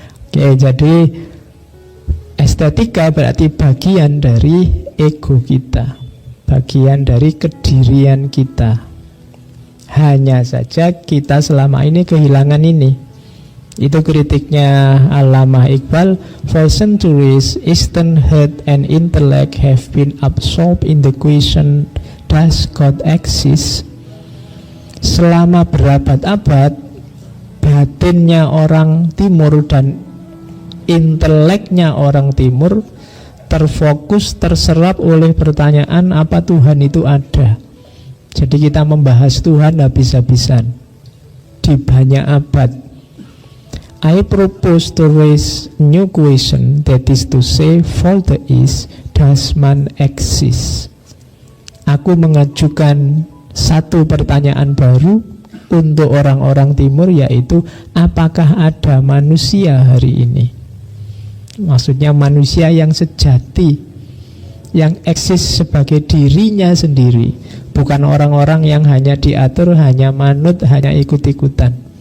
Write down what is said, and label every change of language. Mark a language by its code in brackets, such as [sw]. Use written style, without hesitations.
[id] Oke, jadi estetika berarti bagian dari ego kita, bagian dari kedirian kita. Hanya saja kita selama ini kehilangan ini. Itu kritiknya Allamah Iqbal. [en] For centuries, Eastern heart and intellect have been absorbed in the question, does God exist? [id] Selama berabad-abad, batinnya orang timur dan inteleknya orang timur terfokus, terserap oleh pertanyaan apa Tuhan itu ada. Jadi kita membahas Tuhan habis-habisan di banyak abad. [en] I propose to raise new question, that is to say, for the East, does man exist? [id] Aku mengajukan satu pertanyaan baru untuk orang-orang timur, yaitu apakah ada manusia hari ini? Maksudnya manusia yang sejati, yang eksis sebagai dirinya sendiri, bukan orang-orang yang hanya diatur, hanya manut, hanya ikut-ikutan.